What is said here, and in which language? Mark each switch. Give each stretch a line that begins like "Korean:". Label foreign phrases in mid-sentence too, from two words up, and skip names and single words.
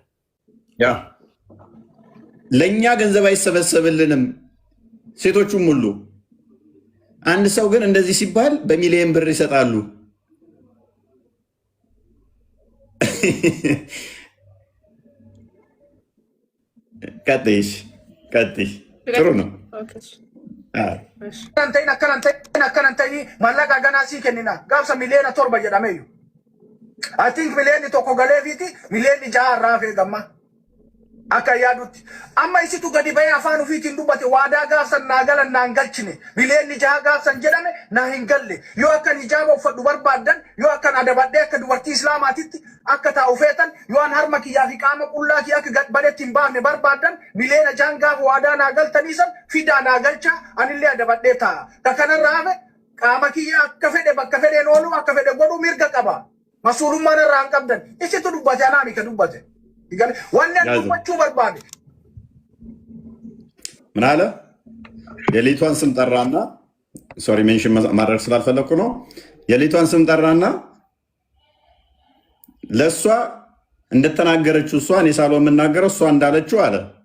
Amharic: ያ ለእኛ ገንዘብ አይሰበሰብልንም ሴቶቹም ሁሉ። አንድ ሰው ግን እንደዚህ ሲባል በሚሊየን ብር ይሰጣሉ። ቀጥይሽ ጥሩ ነው።
Oromo: akkanantay mallaqa ganasii kennina gaafsa miliyoona 7 jedhameeyyu
English: I think
Oromo: miliyoonni 1 galeefiiti miliyoonni 6 irraa hafee gamma akka yaadutti amma isitu gadi bahee afaan ofiitiin dubbate waadaa gaafsan naa galan naan galchine miliyoonni 6 gaafsan jedhame naa hin galle yoo akkan hijaaba uffadhu barbaaddan yoo akkan adabadhee akka dubartii islaamaatitti akka taa'u feetan yoo an harma kiyyaa fi qaama qullaa kiyya akka badeetti hin baafne barbaaddan miliyoona 6 gaafa waadaa naa galtaniisan fidaa naa galcha anillee adabadhee taa'a ka kanarraa hafe qaama kiyya akka fedhe bakka fedheen oolu akka fedhe godhu mirga qaba masuulummaan irraa hin qabdan isitu dubbate anaami ka dubbate waan dubbachuu barbaade
Amharic: ምን አለ የሊቷን ስም ጠራና
English: sorry mention
Amharic: ማድረግ ስላልፈለኩ ነው። የሊቷን ስም ጠራና ለሷ እንደተናገረችው እሷ እኔ ሳልሆን የምናገረው እሷ እንዳለችው አለ